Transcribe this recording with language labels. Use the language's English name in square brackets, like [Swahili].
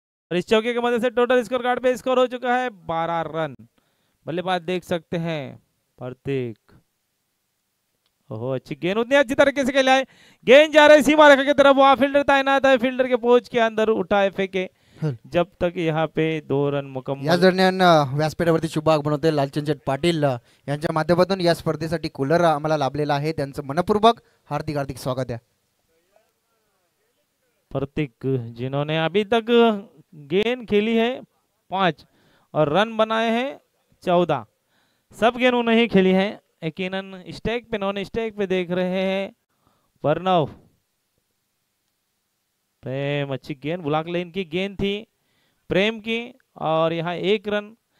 [Hindi] और इस चौके की मदद से टोटल स्कोर कार्ड पे स्कोर हो चुका है 12 रन. बल्लेबाज देख सकते हैं प्रतीक. ओहो, अच्छी गेंद, उतनी अच्छी तरीके से खेला है, गेंद जा रही सीमा रेखा की तरफ, वहां फील्डर तैनात है, फील्डर के पहुंच के अंदर उठाए फेंके जब तक यहाँ पे 2 रन मुकम्मल. [Marathi] या दरम्यान व्यासपीठावरती शुभागमन होते लालचंद शेठ पाटील यांच्या माध्यमातून या स्पर्धेसाठी कूलर आम्हाला लाभलेला आहे. त्यांचं मनपूर्वक हार्दिक हार्दिक स्वागत आहे. [Hindi] प्रतीक जिन्होंने अभी तक गेंद खेली है 5 और रन बनाए हैं 14, सब गेंद उन्हें ही खेली है. यकीनन स्टेक पे, नॉन स्टेक पे देख रहे हैं प्रणव, प्रेम, अच्छी गेंद, ब्लॉक लाइन की गेंद थी प्रेम की, और यहाँ 1 रन.